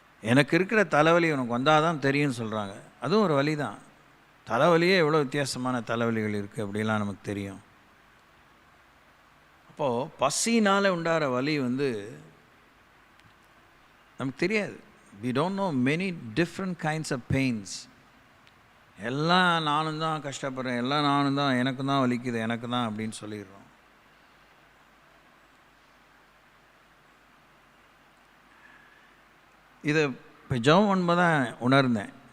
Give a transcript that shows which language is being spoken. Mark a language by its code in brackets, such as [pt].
[ta] எனக்கு இருக்கிற தலைவலி உனக்கு வந்தால் தான் தெரியும்னு சொல்கிறாங்க. அதுவும் ஒரு வலி தான். தலைவலியே எவ்வளோ வித்தியாசமான தலைவலிகள் இருக்குது அப்படிலாம் நமக்கு தெரியும். அப்போது பசினால் உண்டாகிற வலி நமக்கு தெரியாது. [en] we don't know many different kinds of pains. [ta] எல்லாம் நானும் தான் கஷ்டப்படுறேன், எல்லாம் நானும் தான், எனக்கு தான் வலிக்குது, எனக்கு தான் அப்படின்னு சொல்லிடுறோம். இதை இப்போ ஜெபம் பண்ணும்போது தான் உணர்ந்தேன்.